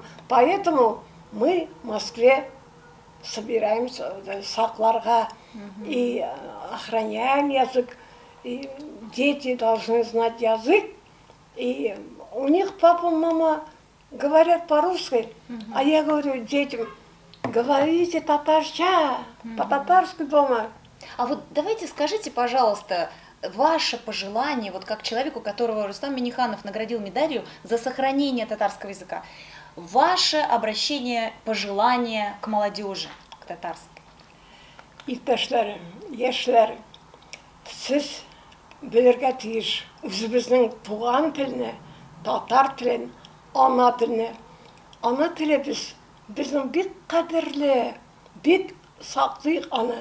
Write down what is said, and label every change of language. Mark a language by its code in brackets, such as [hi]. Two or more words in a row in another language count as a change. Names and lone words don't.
[ru] Поэтому мы в Москве собираемся сакларга и охраняем язык, и дети должны знать язык, и у них папа, мама говорят по-русски, а я говорю детям, говорите татарча, по-татарски дома. А вот давайте скажите, пожалуйста, ваше пожелание, вот как человеку, которого Рустам Минниханов наградил медалью за сохранение татарского языка, ваше обращение, пожелание к молодежи, к татарской. [tt] Иптәшләрем, яшьләр, сез белергә тиеш үзебезнең туган телне, татар телен, ана телне. Ана телебез безнең бик кадерле, бик саклыйк аны.